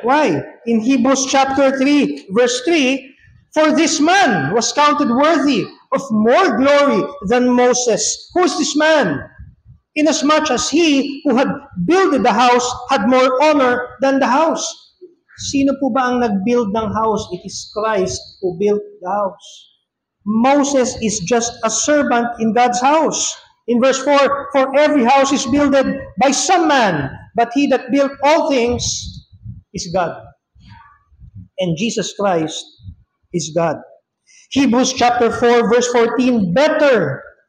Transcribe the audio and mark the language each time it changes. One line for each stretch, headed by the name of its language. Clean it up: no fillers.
English: Why? In Hebrews chapter 3, verse 3, for this man was counted worthy of more glory than Moses. Who is this man? Inasmuch as he who had builded the house had more honor than the house.
Filipino: Sino po ba ang nag-build ng house?
English: It is Christ who built the house. Moses is just a servant in God's house. In verse 4, for every house is builded by some man, but he that built all things is God. And Jesus Christ is God. Hebrews chapter 4, verse 14, better.